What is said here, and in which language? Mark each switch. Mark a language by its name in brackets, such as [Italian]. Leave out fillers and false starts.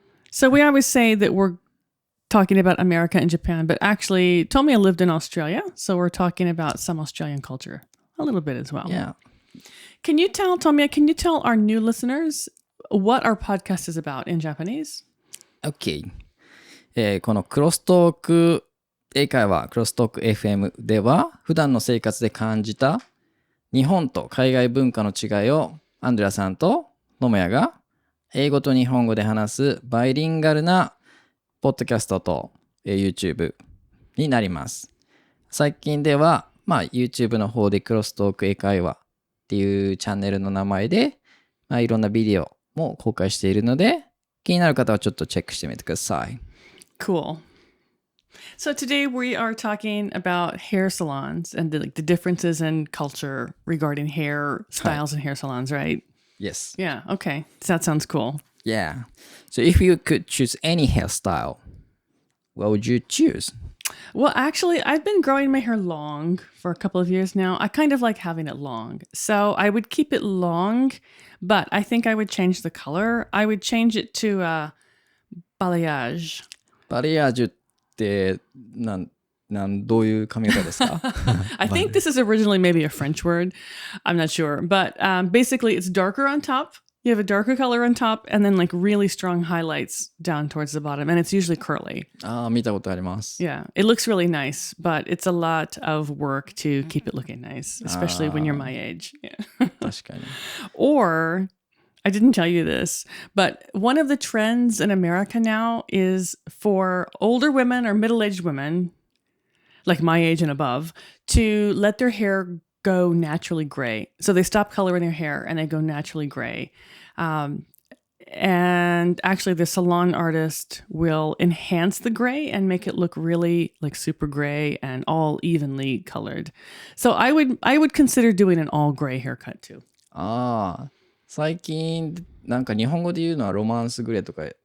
[English] So we always say that we're talking about America and Japan, but actually, Tomoya lived in Australia, so we're talking about some Australian culture a little bit as well. Yeah. Tomoya, can you tell our new listeners what our podcast is about in Japanese? Okay. [Japanese] このクロストーク英会話、クロストーク FM では、普段の生活で感じた日本と海外文化の違いをアンドレアさんとトモヤが英語と日本語で話すバイリンガルなポッドキャストと YouTube になります。最近では、YouTube の方でクロストーク英会話っていうチャンネルの名前で、いろんなビデオも公開しているので、気になる方はちょっとチェックしてみてください。 [English] Cool. So today we are talking about hair salons and the differences in culture regarding hair styles and hair salons, right? Yes. Yeah, okay. That sounds cool. Yeah. So if you could choose any hairstyle, what would you choose? Well, actually, I've been growing my hair long for a couple of years now. I kind of like having it long. So I would keep it long, but I think I would change the color. I would change it to balayage. [Japanese] バレヤージュってどういう髪型ですか? [English] I think this is originally maybe a French word. I'm not sure. But basically, it's darker on top. You have a darker color on top and then like really strong highlights down towards the bottom. And it's usually curly. [Japanese] 見たことあります。 [English] Yeah, it looks really nice, but it's a lot of work to keep it looking nice, especially when you're my age. Yeah. [Japanese] 確かに。 [English] Or, I didn't tell you this, but one of the trends in America now is for older women or middle-aged women, like my age and above, to let their hair go naturally gray. So they stop coloring their hair and they go naturally gray. And actually the salon artist will enhance the gray and make it look really like super gray and all evenly colored. So I would consider doing an all gray haircut too. [Japanese] 最近なんか日本語で言うのはロマンスグレーとか。